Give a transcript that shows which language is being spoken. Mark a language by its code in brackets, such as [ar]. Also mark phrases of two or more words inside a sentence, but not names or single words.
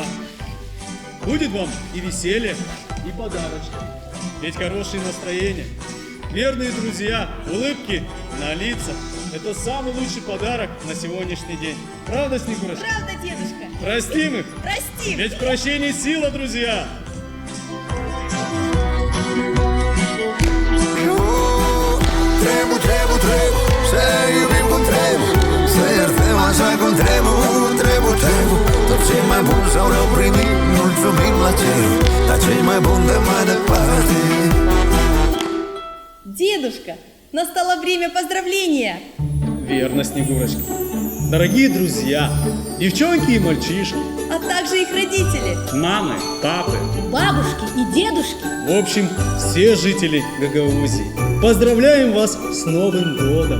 [ru] Будет вам и веселье, и подарочки. Ведь хорошее настроение, верные друзья, улыбки на лицах – это самый лучший подарок на сегодняшний день. Правда, Снегурочка? Правда, дедушка? Простим их? Прости. Ведь в прощении сила, друзья. [ro] Trebu, să iubim cum trebuie, să iertăm așa cum trebuie. Tot ce mai bun sau rău primim, mulțumim la cer, dar ce mai bun de mai departe. [ru] Дедушка, настало время поздравления. Верно, Снегурочка. Дорогие друзья, девчонки и мальчишки, А также их родители. Мамы, папы. Бабушки и дедушки. в общем, все жители Гагаузии, поздравляем вас с Новым годом!